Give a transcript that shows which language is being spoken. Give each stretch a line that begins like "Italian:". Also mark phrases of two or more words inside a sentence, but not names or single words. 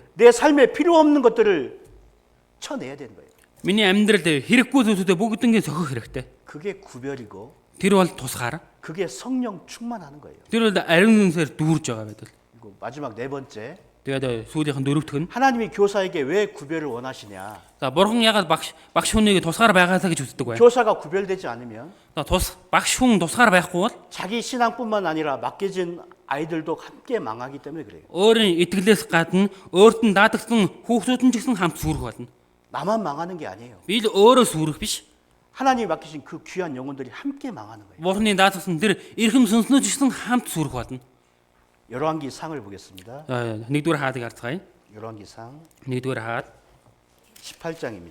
Korean: 내 삶에 필요 없는 것들을 쳐내야 되는 거예요.
Mongolian: Миний амьдралд хэрэггүй зүйлсүүдээ бүгднийг сохох хэрэгтэй.
Korean: 그게 구별이고
Mongolian: Тэр бол тусгаар.
Korean: 그게 성령 충만하는 거예요.
Mongolian: Тэр бол ариун сүнсээр дүүрж байгаа байдаг.
Korean: 그리고 마지막 네 번째,
Mongolian: Тэгээд сүүлийнх нь дөрөвдөх нь
Korean: 하나님이 교사에게 왜 구별을 원하시냐?
Mongolian: за бурхан ягаад багш хүнийг тусгаар байгаасаа гэж үздэг вэ?
Korean: 교사가 구별되지 않으면
Mongolian: За багш хүн тусгаар байхгүй бол
Korean: 자기 신앙뿐만 아니라 맡겨진 아이들도 함께 망하기 때문에 그래요.
Mongolian: өөрийн итгэлээс гадна өөрт нь даатгсан хүүхдүүд нь ч гэсэн хамт сүрэх болно.
Korean: 나만 망하는 게 아니에요.
Mongolian: Би л өөрөө сүрэх биш.
Korean: 하나님이 맡기신 그 귀한 영혼들이 함께 망하는 거예요.
Mongolian: Бурханы даатгсан тэр эрхэм сүнснүүд ч гэсэн хамт сүрэх болно.
Korean: 열왕기 상을 보겠습니다.
Mongolian: Нэгдүгээр хаадыг харцгаая.
Korean: 열왕기 상
Mongolian: Нэгдүгээр хаад
Korean: 18장입니다.